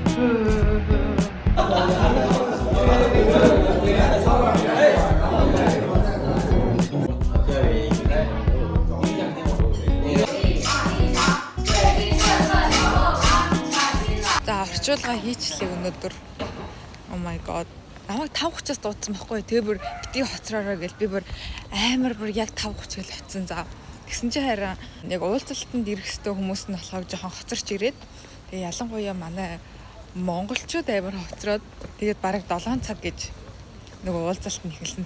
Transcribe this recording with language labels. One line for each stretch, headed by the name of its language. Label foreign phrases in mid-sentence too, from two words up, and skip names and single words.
Mongolian: За орчуулга хийчлээ өнөөдөр.
English: Oh my god.
Mongolian: Намайг 5:30-аас дуудсан байхгүй. Тэгээ бүр битгий хоцроороо гэл би бүр амар бүр яг 5:30 гэл хоцсон. За тэгсэн чи хараа яг уулзалтанд ирэх хэвээр хүмүүс нь болохоор жоохон хоцорч ирээд тэгээ ялангуяа манай монголчууд амар хоцроод тэгээд бараг 7 цаг гэж нөгөө уулзалт нь эхэлсэн.